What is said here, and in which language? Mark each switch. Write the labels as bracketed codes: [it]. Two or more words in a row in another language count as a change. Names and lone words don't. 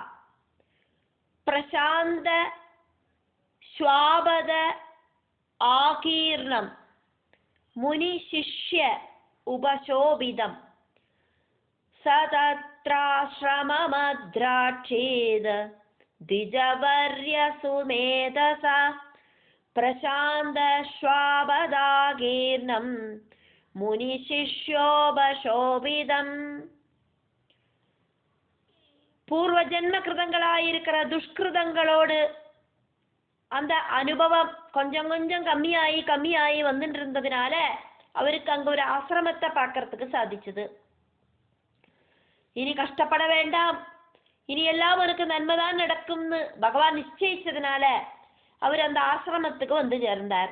[sa] प्रशान्त श्वाबद आकीर्णं मुनिशिष्य उपशोभितम् सतत्राश्रममद्राक्षेत् द्विजवर्यसुमेधसा प्रशान्तश्वाबदाकीर्णं मुनिशिष्योपशोभितम्. [ta] பூர்வஜன்ம கிருதங்களாயிருக்கிற துஷ்கிருதங்களோடு அந்த அனுபவம் கொஞ்சம் கொஞ்சம் கம்மியாகி வந்துட்டு இருந்ததுனால அவருக்கு அங்க ஒரு ஆசிரமத்தை பார்க்கறதுக்கு சாதிச்சது. இனி கஷ்டப்பட வேண்டாம், இனி எல்லாம் அவருக்கு நன்மைதான் நடக்கும்னு பகவான் நிச்சயிச்சதுனால அவர் அந்த ஆசிரமத்துக்கு வந்து சேர்ந்தார்.